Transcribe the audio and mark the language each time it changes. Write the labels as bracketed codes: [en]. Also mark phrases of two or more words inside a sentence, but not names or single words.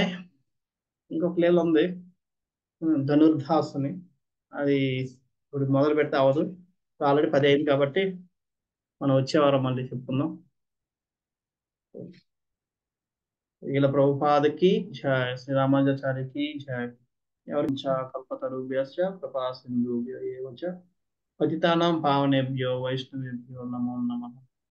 [te] ఇంకొక లీల ఉంది, ధనుర్ధాస్ అని. అది ఇప్పుడు మొదలు పెడితే అవ్వదు, ఆల్రెడీ 10 అయింది కాబట్టి మనం వచ్చే వారం మళ్ళీ చెప్పుకుందాం. ఇలా ప్రభుపాదకి జయ, శ్రీరామానుజాచార్యకి జయ. [sa] ఎవరి కల్పతరుభ్యశ్చ కృపా సింధుభ్య ఏవ చ పతితానాం పావనేభ్యో వైష్ణవేభ్యో నమో నమః.